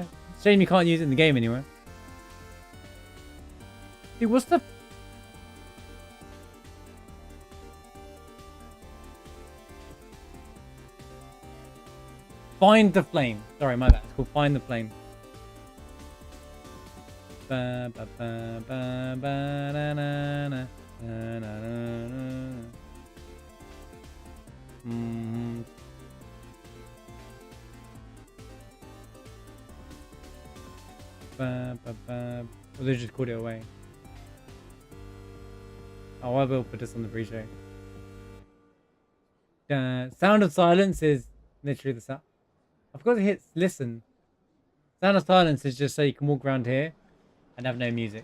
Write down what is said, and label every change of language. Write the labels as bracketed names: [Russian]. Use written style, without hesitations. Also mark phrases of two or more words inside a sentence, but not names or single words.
[English] Shame you can't use it in the game anyway. Dude, what's the... Find the Flame. Sorry, my bad. It's called Find the Flame. Ba, ba, ba, ba, ba, na, na, na, na, na, na. Ba, ba, ba. Well, they just called it away. Oh, I will put this on the pre-show. Sound of Silence is literally the sound. I forgot to hit listen. Sound of Silence is just so you can walk around here and have no music.